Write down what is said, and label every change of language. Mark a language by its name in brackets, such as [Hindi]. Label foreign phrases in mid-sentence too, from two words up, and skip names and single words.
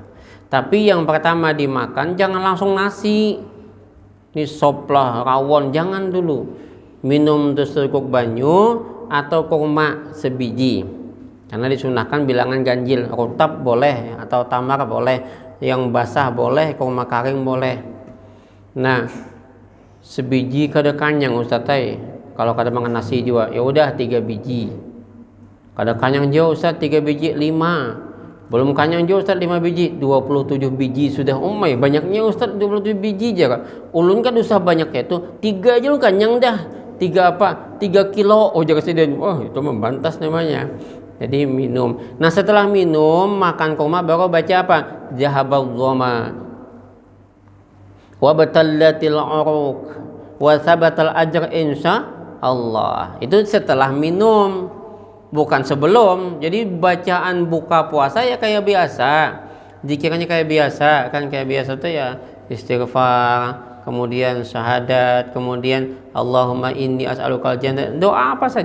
[Banjar] Tapi yang pertama dimakan jangan langsung nasi. Ini sop lah, rawon, jangan dulu. Minum secukupuk banyu atau kurma sebiji. Karena disunahkan bilangan ganjil, rutab boleh atau tamar boleh, yang basah boleh, kurma kering boleh. Nah, sebiji kada kanyang Ustaz kalau kada makan nasi juga, ya udah 3 biji. Kada kanyang jauh Ustaz 3 biji 5. Belum kanyang jauh Ustaz 5 biji, 27 biji sudah. Umay banyaknya Ustaz 27 biji aja. Ulun kan usah banyaknya itu 3 aja lu kanyang dah. 3 kilo. Oh jaga sidin. Wah, itu membantas namanya. Jadi minum. Nah setelah minum makan kurma baru baca apa? [Arabic] ذهب الظمأ وابتلت العروق وثبت الأجر إن شاء الله. [Banjar] Itu setelah minum, bukan sebelum. Jadi bacaan buka puasa ya kayak biasa. Zikirnya kayak biasa, kan kayak biasa tuh ya istighfar, kemudian syahadat, kemudian [Arabic] اللهم إني أسألك الجنة, [Banjar] doa apa saja.